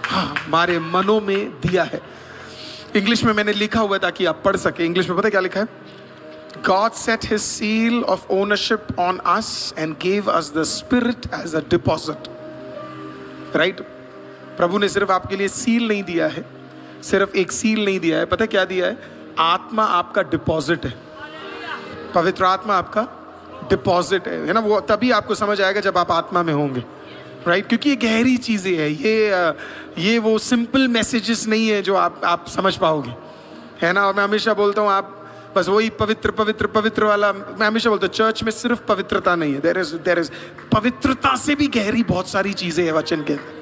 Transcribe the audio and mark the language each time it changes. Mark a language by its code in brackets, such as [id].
[hi] हाँ, हमारे मनों में दिया है। इंग्लिश में मैंने लिखा हुआ है ताकि आप पढ़ सके। इंग्लिश में पता है क्या लिखा है? [en] God set his seal of ownership on us and gave us the spirit as a deposit. Right? [hi] प्रभु ने सिर्फ आपके लिए सील नहीं दिया है, सिर्फ एक सील नहीं दिया है, पता क्या दिया है? आत्मा आपका डिपॉजिट है। पवित्र आत्मा आपका डिपॉजिट है ना? वो तभी आपको समझ आएगा जब आप आत्मा में होंगे, राइट? क्योंकि ये गहरी चीजें हैं, ये वो सिंपल मैसेजेस नहीं है जो आप समझ पाओगे, है ना? और मैं हमेशा बोलता हूँ, आप बस वही पवित्र वाला, मैं हमेशा बोलता हूँ चर्च में सिर्फ पवित्रता नहीं है, [en] there is [hi] पवित्रता से भी गहरी बहुत सारी चीजें हैं वचन के।